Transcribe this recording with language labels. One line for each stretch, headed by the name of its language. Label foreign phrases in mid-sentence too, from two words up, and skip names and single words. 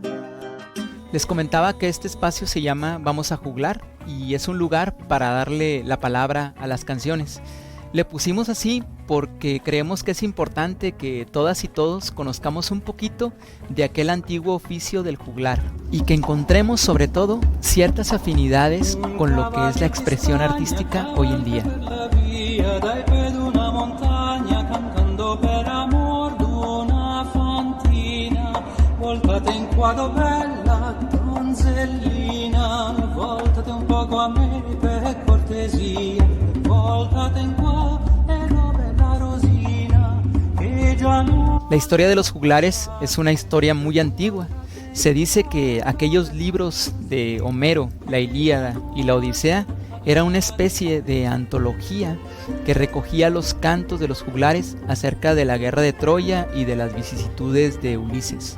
Spanish: Les comentaba que este espacio se llama Vamos a Juglar y es un lugar para darle la palabra a las canciones. Le pusimos así porque creemos que es importante que todas y todos conozcamos un poquito de aquel antiguo oficio del juglar y que encontremos sobre todo ciertas afinidades con lo que es la expresión artística hoy en día.
Italian: Voltate in quadro bella donzellina, voltate un poco a me per cortesia, voltate in qua e dove la rosina che già no.
Spanish: La historia de los juglares es una historia muy antigua. Se dice que aquellos libros de Homero, la Ilíada y la Odisea, era una especie de antología que recogía los cantos de los juglares acerca de la guerra de Troya y de las vicisitudes de Ulises.